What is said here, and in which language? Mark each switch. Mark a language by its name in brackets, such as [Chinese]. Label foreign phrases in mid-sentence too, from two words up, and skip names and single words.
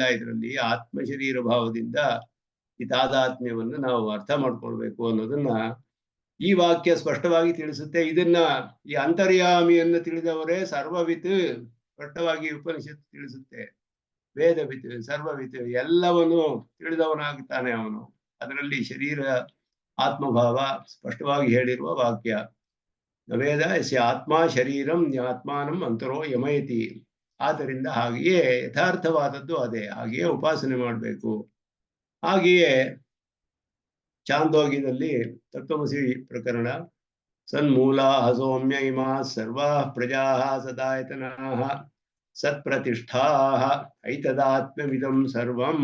[Kannada] ಇದರಲ್ಲಿ ಆತ್ಮ ಶರೀರ ಭಾವದಿಂದ ಈ ತಾದಾತ್ಮ್ಯವನ್ನು ನಾವು ಅರ್ಥ ಮಾಡ್ಕೊಳ್ಬೇಕು ಅನ್ನೋದನ್ನ ಈ ವಾಕ್ಯ ಸ್ಪಷ್ಟವಾಗಿ ತಿಳಿಸುತ್ತೆ. ಇದನ್ನ ಈ ಅಂತರ್ಯಾಮಿಯನ್ನು ತಿಳಿದವರೇ ಸರ್ವವಿತ್ ಸ್ಪಷ್ಟವಾಗಿ ಉಪನಿಷತ್ತು ತಿಳಿಸುತ್ತೆ. [Sanskrit] ವೇದವಿತ್ ಸರ್ವವಿತ್ [Kannada] ಎಲ್ಲವನ್ನು ತಿಳಿದವನಾಗ್ತಾನೆ ಅವನು. ಅದರಲ್ಲಿ ಶರೀರ ಆತ್ಮಭಾವ ಸ್ಪಷ್ಟವಾಗಿ ಹೇಳಿರುವ ವಾಕ್ಯ. [Sanskrit] ವೇದ ಯಸ್ಯ ಆತ್ಮ ಶರೀರಂ ಆತ್ಮಾನಂ ಅಂತರೋ ಯಮಯತಿ. [Kannada] ಆದ್ದರಿಂದ ಹಾಗೆಯೇ ಯಥಾರ್ಥವಾದದ್ದು ಅದೇ, ಹಾಗೆಯೇ ಉಪಾಸನೆ ಮಾಡಬೇಕು. ಹಾಗೆಯೇ ಚಾಂದೋಗ್ಯದಲ್ಲಿ ತತ್ವಮಸಿ ಪ್ರಕರಣ [Sanskrit] ಸನ್ಮೂಲಾ ಸೌಮ್ಯ ಇಮಾ ಸರ್ವಾ ಪ್ರಜಾ ಸದಾಯತನಾ ಸತ್ಪ್ರತಿಷ್ಠಾ ಐತದಾತ್ಮವಿದಂ ಸರ್ವಂ.